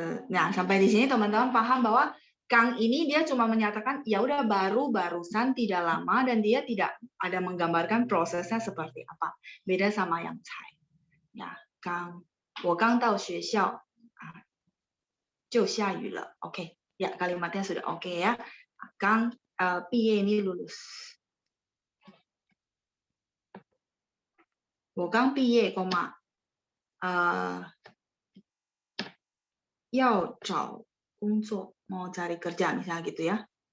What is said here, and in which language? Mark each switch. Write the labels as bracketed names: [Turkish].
[Indonesian] Nah, sampai di sini teman-teman paham bahwa Kang ini dia cuma menyatakan ya udah barusan tidak lama dan dia tidak ada menggambarkan prosesnya seperti apa. Beda sama yang Cai. Ya, Kang, [Chinese] 我刚到学校就下雨了. [Indonesian] Oke, ya kalimatnya sudah oke ya. Kang 毕业 ini lulus. [Chinese] 我刚毕业, koma. 要找工作, [Indonesian] mau cari kerja misalnya gitu ya.